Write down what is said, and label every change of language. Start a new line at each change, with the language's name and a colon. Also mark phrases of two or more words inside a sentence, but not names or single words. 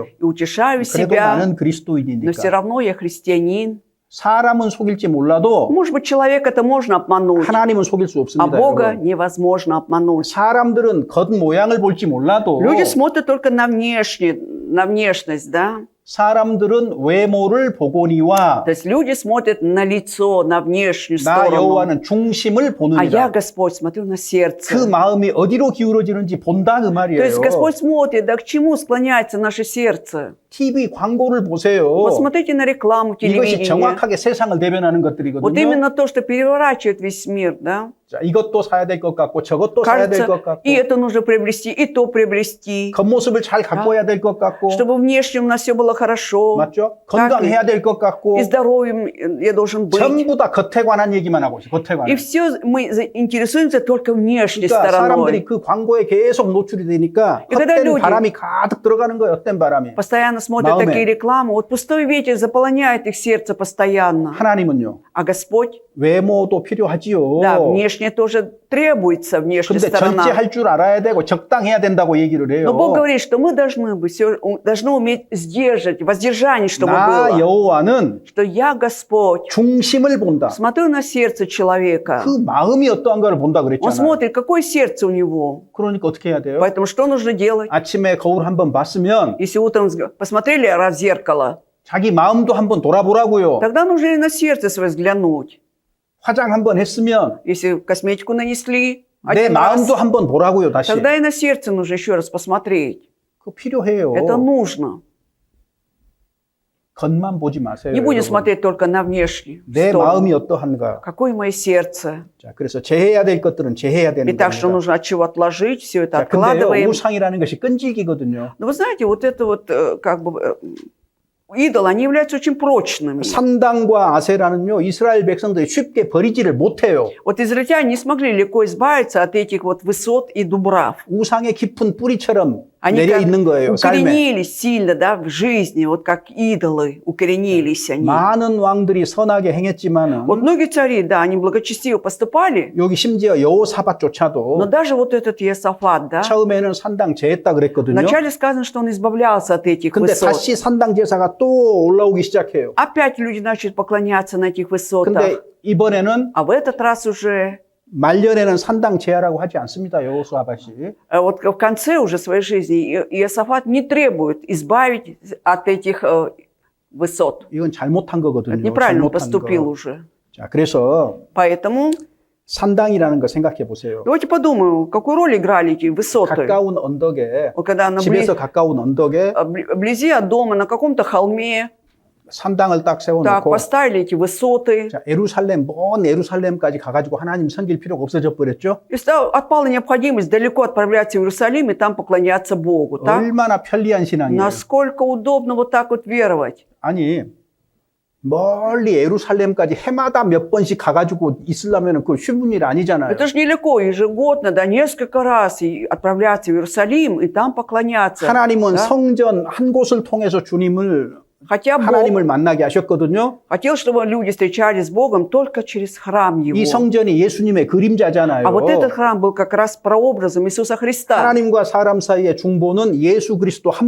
Russian: и утешаю
Korean: 그래도
Russian: себя,
Korean: 나는
Russian: но все
Korean: 그리스도인이니까.
Russian: равно я христианин.
Korean: 사람은 속일지 몰라도
Russian: Может быть, человека это можно обмануть,
Korean: 하나님은 속일 수
Russian: а
Korean: 없습니다.
Russian: Бога
Korean: 여러분.
Russian: невозможно обмануть.
Korean: 사람들은 겉모양을 볼지 몰라도
Russian: Люди смотрят только на внешность, да?
Korean: 사람들은 외모를 보거니와
Russian: То есть люди смотрят на лицо, на внешнюю
Korean: 나
Russian: сторону.
Korean: 여호와는 중심을
Russian: А я,
Korean: 보느니라.
Russian: Господь, смотрю на сердце.
Korean: 그 마음이 어디로 기울어지는지 본다 그
Russian: То
Korean: 말이에요.
Russian: есть Господь смотрит, да к чему склоняется наше сердце.
Korean: TV 광고를 보세요.
Russian: Вот смотрите на рекламу
Korean: 이것이
Russian: телевидения.
Korean: 정확하게 세상을 대변하는
Russian: Вот
Korean: 것들이거든요.
Russian: именно то, что переворачивает весь мир, да?
Korean: 자, 이것도 사야 될 것 같고 저것도 사야 될 것
Russian: Кажется,
Korean: 같고
Russian: и это нужно приобрести, и то приобрести.
Korean: 겉모습을 잘 가꿔야 될 것 같고
Russian: Чтобы внешне у нас все было хорошо.
Korean: 맞죠? 건강해야 될 것 같고
Russian: И здоровьем я должен быть.
Korean: 전부 다 겉에 관한 얘기만 하고 있어요. 겉에
Russian: И
Korean: 관한.
Russian: все мы интересуемся только внешней
Korean: 그러니까 사람들이
Russian: стороной.
Korean: 그 광고에 계속 노출이 되니까
Russian: И когда
Korean: 헛된
Russian: люди-
Korean: 바람이 가득 들어가는 거예요. 헛된 바람이.
Russian: Постоянно смотрят
Korean: 마음에.
Russian: такие рекламы. Вот пустой ветер заполоняет их сердце постоянно.
Korean: 하나님은요.
Russian: А Господь,
Korean: 외모도 필요하지요.
Russian: да, внешне тоже требуется, внешняя
Korean: 근데
Russian: сторона.
Korean: 절제할 줄 알아야 되고 적당해야 된다고 얘기를 해요.
Russian: Но Бог говорит, что мы должны уметь сдерживать, воздержание, чтобы
Korean: 나
Russian: было.
Korean: 여호와는
Russian: Что я Господь.
Korean: 중심을 본다.
Russian: Смотрю на сердце человека.
Korean: 그 마음이 어떠한가를 본다
Russian: Он
Korean: 그랬잖아요.
Russian: смотрит, какое сердце у него.
Korean: 그러니까 어떻게 해야 돼요?
Russian: Поэтому что нужно делать?
Korean: 아침에 거울 한번 봤으면
Russian: Если утром посмотрели раз в зеркало,
Korean: 자기 마음도 한번 돌아보라고요.
Russian: тогда нужно и на сердце свое взглянуть.
Korean: 화장 한번 했으면
Russian: Если косметику нанесли
Korean: 내
Russian: один раз,
Korean: 마음도 한번 보라고요. 다시.
Russian: тогда и на сердце нужно еще раз посмотреть.
Korean: 그거 필요해요.
Russian: Это нужно.
Korean: 겉만 보지 마세요.
Russian: Не будем
Korean: 여러분.
Russian: смотреть только на внешний
Korean: 내
Russian: сторону.
Korean: 마음이 어떠한가.
Russian: Какое мое сердце.
Korean: 자, 그래서 제해야 될 것들은 제해야 되는
Russian: И так, что
Korean: 겁니다.
Russian: нужно от чего отложить, все это
Korean: 자, 근데요,
Russian: откладываем.
Korean: 우상이라는 것이 끈질기거든요.
Russian: Но вы знаете, вот это вот как бы идолы, они являются очень прочными.
Korean: 산당과 아세라는요, 이스라엘 백성들이 쉽게 버리지를 못해요.
Russian: Вот израильтяне не смогли легко избавиться от этих вот высот и дубрав.
Korean: 우상의 깊은 뿌리처럼
Russian: Они
Korean: 내려
Russian: как
Korean: 있는 거예요, 삶에.
Russian: укоренились сильно, да, в жизни, вот как идолы укоренились они.
Korean: 많은 왕들이 선하게 행했지만은
Russian: Вот многие цари, да, они благочестиво поступали,
Korean: 여기 심지어
Russian: но
Korean: 여호사밧조차도
Russian: даже вот этот Иосафат, да,
Korean: 처음에는 산당 제했다 그랬거든요.
Russian: вначале сказано, что он избавлялся от этих
Korean: 근데
Russian: высот.
Korean: 다시 산당 제사가 또 올라오기 시작해요.
Russian: Опять люди начали поклоняться на этих высотах.
Korean: 근데 이번에는
Russian: А в этот раз уже,
Korean: 말년에는 산당 제하라고 하지 않습니다. 여호수아밧이.
Russian: вот в конце уже своей жизни Иосафат не требует избавить от этих высот.
Korean: 이건 잘못한
Russian: Это
Korean: 거거든요.
Russian: неправильно он
Korean: 잘못한
Russian: поступил
Korean: 거.
Russian: уже.
Korean: 자, 그래서
Russian: Поэтому
Korean: 산당이라는 거 생각해 보세요.
Russian: давайте подумаем, какую роль играли эти высоты.
Korean: 가까운 언덕에
Russian: Вот когда
Korean: 집에서 가까운 언덕에
Russian: вблизи от дома, на каком-то холме,
Korean: 산당을 딱
Russian: Так,
Korean: 세워놓고
Russian: поставили эти высоты.
Korean: 자, 예루살렘, 먼 예루살렘까지 가가지고 하나님 섬길 필요가 없어져 버렸죠?
Russian: И отпала необходимость далеко отправляться в Иерусалим и там поклоняться Богу. Так?
Korean: 얼마나 편리한 신앙이에요.
Russian: Насколько удобно вот так вот веровать.
Korean: 아니, 멀리 예루살렘까지 해마다 몇 번씩 가가지고 있으려면 그거 쉬운 일 아니잖아요.
Russian: Это же нелегко ежегодно, да, несколько раз и отправляться в Иерусалим и там поклоняться.
Korean: 하나님은
Russian: да?
Korean: 성전 한 곳을 통해서 주님을
Russian: Хотя Бог
Korean: 하나님을 만나게 하셨거든요.
Russian: хотел, чтобы люди встречались с Богом только через храм Его.
Korean: 이 성전이 예수님의 그림자잖아요.
Russian: А вот этот храм был как раз прообразом Иисуса Христа.
Korean: 하나님과 사람 사이의 중보는 예수 그리스도 한